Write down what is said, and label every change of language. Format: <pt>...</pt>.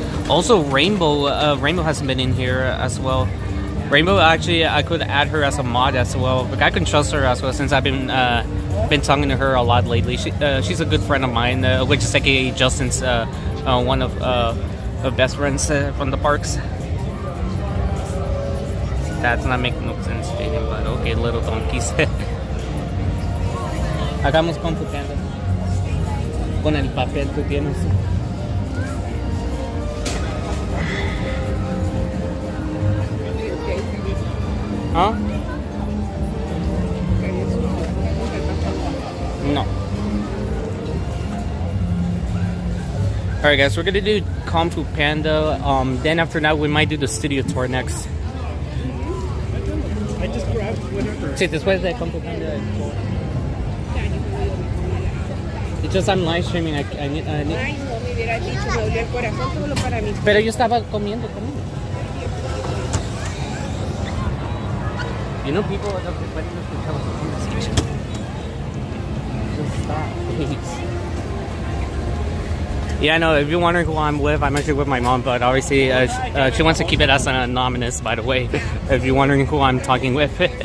<en>Also, Rainbow hasn't been in here as well. Rainbow, actually, I could add her as a mod as well, but I can trust her as well since I've been talking to her a lot lately. She's a good friend of mine, which is aka Justin's one of best friends from the parks. That's not making no sense, but okay, little donkeys.</en> <es>Hagamos Kung Fu Panda con el papel que tienes. Huh?</es> <en>No. Alright guys, we're gonna do Kung Fu Panda. Then after that we might do the studio tour next. I just grabbed whatever.</en> <es>Sí, después de Kung Fu Panda.</es> <en>It's just I'm live streaming. I need...</en> <es>Ay, no me hubieras dicho, me dolió el corazón solo para mí. Pero yo estaba comiendo también.</es> <en>You know, people are fighting us to tell us the conversation. Just stop, please. Yeah, I know. If you're wondering who I'm with, I'm actually with my mom, but obviously she wants to keep it as anonymous, by the way, if you're wondering who I'm talking with.</en>